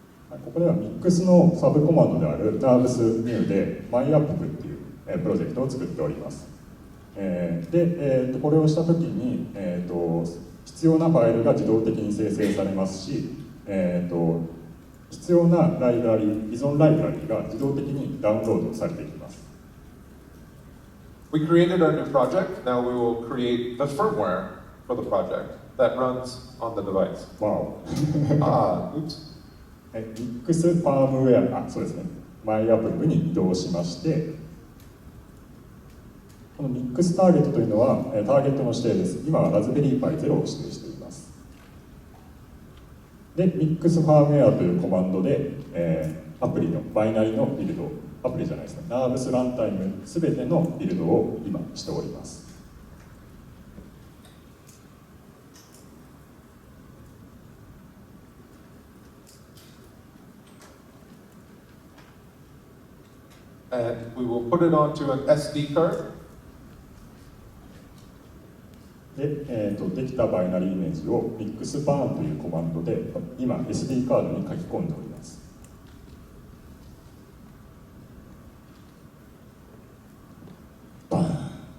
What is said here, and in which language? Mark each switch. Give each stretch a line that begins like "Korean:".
Japanese: ここではミックスのサブコマンドである Nerves New で My App っていうプロジェクトを作っております。で、これをしたときに、必要なファイルが自動的に生成されますし、必要なライブラリ、依存ライブラリが自動的にダウンロードされていきます。
English: We created our new project. Now we will create the firmware for the project that runs on the device. Wow. Oops.
Japanese: ミックスファームウェア、そうですね。マイアップに移動しまして、このミックスターゲットというのはターゲットの指定です。今はラズベリーパイ0を指定しています。で、ミックスファームウェアというコマンドで、アプリのバイナリのビルド、アプリじゃないですね、Nervesランタイムすべてのビルドを今しております。
English: And we will put it onto an SD card.
Japanese: で、できたバイナリーイメージを mixBurn というコマンドで今 SD カードに書き込んでおります。バーン。